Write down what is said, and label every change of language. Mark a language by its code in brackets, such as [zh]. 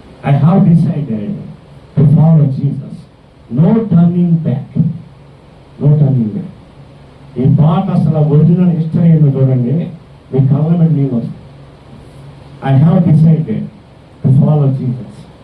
[en] I have decided to follow Jesus. No turning back. No turning back. [te] ఈ పాట అసలు original history ఏందో చూడండి, మీ కళ్ళమెంట్ నీళ్ళు వస్తుంది. [en] I have decided to follow Jesus.